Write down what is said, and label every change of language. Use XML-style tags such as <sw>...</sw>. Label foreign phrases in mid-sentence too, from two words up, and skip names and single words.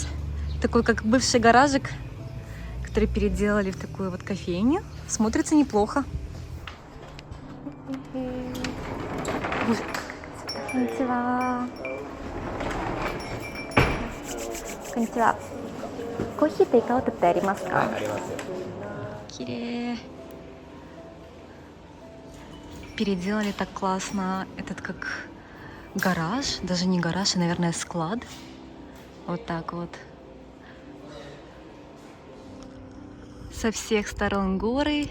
<ru>Такой как бывший гаражик, который переделали в такую вот кофейню. Смотрится неплохо. Конничева. Конничева.</ru> <ja>コーヒーテイクアウトってありますか?</ja> <ru>Кире. Переделали так классно этот как гараж, даже не гараж, а, наверное, склад. Вот так вот. Со всех сторон горы.</ru>